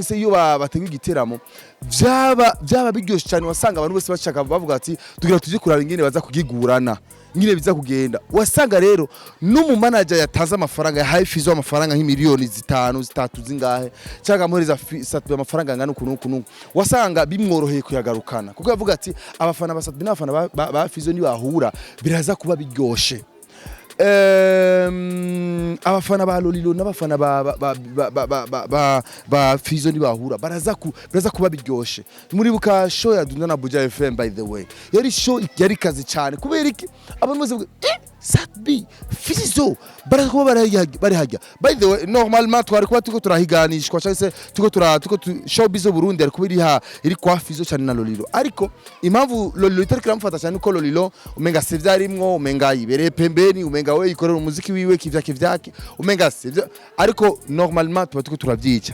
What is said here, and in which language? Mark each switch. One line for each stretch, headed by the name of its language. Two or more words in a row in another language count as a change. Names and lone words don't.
Rundi: se iyo bateguye igiteramo byaba biryoshe cyane wasanga abantu bose bashaka bavuga ati tugira tuje kuraba ingene baza kugigurana ngine biza kugenda wasanga rero n'umu manager yataza amafaranga ya Fizzo amafaranga nk'imiliyoni 5 3 zingahe cyangwa muhereza Satbi amafaranga ngana ukuntu wasanga bimworoheye kuyagarukana kuko yavuga ati abafana ba Satbi n'abafana ba Fizzo ni bahura biraza kuba biryoshe abafana ba Lolilo n'abafana ba Fizzo ni bahura baraza kuba biryoshe muri buka show ya Dunda na Buja FM
English: by the way
Rundi: yari show yari kazi cyane kubera iki abantu bose Satbi Fizzo barakuba bari hajya.
English: By the way
Rundi: normalement twari kuba tuko turahiganishwa cyangwa se tuko showbiz Burundi ari kuba iri kwa Fizzo cyane na Lolilo, ariko impamvu Lolilo itari kiramufata cyane uko Lolilo umenga se vyarimwo, umenga ibereye pembeni, umenga we ikorera umuziki wiwe kivyaki umenga se ariko normalement tuba tuko turavyica.